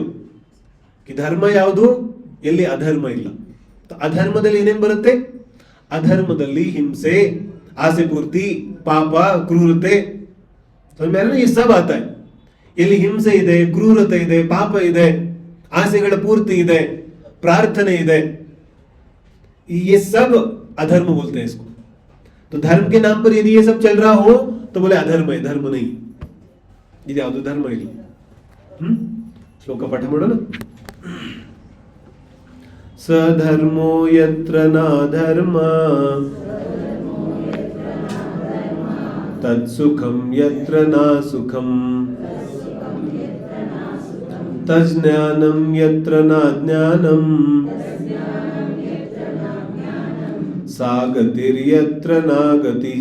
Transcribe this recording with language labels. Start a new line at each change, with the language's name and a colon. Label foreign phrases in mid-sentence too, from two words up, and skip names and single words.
Kannada: ಧರ್ಮ ಯಾವುದು, ಎಲ್ಲಿ ಅಧರ್ಮ ಇಲ್ಲ. ಅಧರ್ಮದಲ್ಲಿ ಏನೇನು ಬರುತ್ತೆ, ಅಧರ್ಮದಲ್ಲಿ ಹಿಂಸೆ, ಆಸೆ ಪೂರ್ತಿ, ಪಾಪ, ಕ್ರೂರತೆ, ಈ ಸಬ್ ಆತ. ಎಲ್ಲಿ ಹಿಂಸೆ ಇದೆ, ಕ್ರೂರತೆ ಇದೆ, ಪಾಪ ಇದೆ, ಆಸೆಗಳ ಪೂರ್ತಿ ಇದೆ, ಪ್ರಾರ್ಥನೆ ಇದೆ,
Hindi: ये सब अधर्म बोलते हैं इसको. तो धर्म के नाम पर यदि ये सब चल रहा हो तो बोले अधर्म है, धर्म नहीं.
Kannada: ಇದು ಯಾವುದು ಧರ್ಮ ಇಲ್ಲ. ಶ್ಲೋಕ ಪಾಠ ಮಾಡೋಣ.
Sanskrit: ಸಧರ್ಮೋ ಯತ್ರ ನಾಧರ್ಮ ತತ್ಸುಖಂ ಯತ್ರ ನಾಸುಖಂ ತಜ್ಞಾನಂ ಯತ್ರ ನಾಜ್ಞಾನಂ ಸಾಗತಿರ್ಯತ್ರ ನಾಗತಿಃ.